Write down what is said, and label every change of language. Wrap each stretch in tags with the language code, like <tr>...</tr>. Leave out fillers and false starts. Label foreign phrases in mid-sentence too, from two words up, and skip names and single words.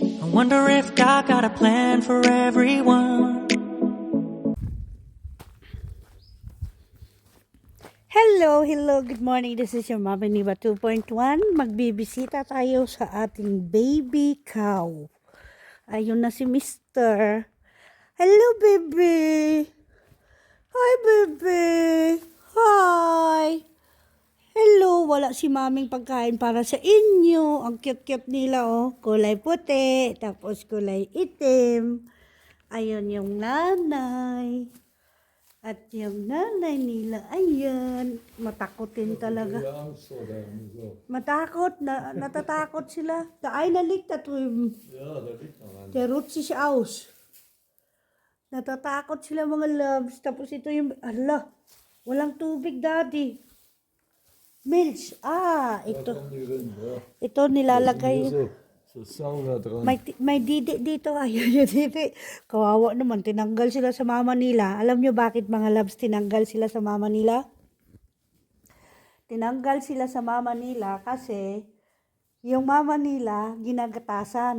<en>wonder if God got a plan for everyone. Hello, good morning. This is your Mama Niva 2.1.</en> <tl>Magbibisita tayo sa ating baby cow. Ayun na si Mr.</tl> <en>Hello, baby. Hi, baby. Hi.</en> <tl>Hello, wala si maming pagkain para sa inyo. Ang cute-cute nila, oh. Kulay puti, tapos kulay itim. Ayun yung nanay. At yung nanay nila, ayan, matakotin talaga. Matakot, natatakot sila.</tl> <de>The eine liegt da drüben. Ja, da liegt noch einer. Der ruht sich aus.</de> <tl>Natatakot sila mga loves. Tapos ito yung, walang tubig, daddy.</tl> <de>Milch. Da Ito. kommen die rein, ja.</de> <tl>Ito nilalagay.</tl> <de>So Sauna dran.</de> <tl>May didi dito. Ayun yung didi. Kawawa naman. Tinanggal sila sa mama nila. Alam nyo bakit mga loves tinanggal sila sa mama nila? Tinanggal sila sa mama nila kasi yung mama nila ginagatasan.</tl>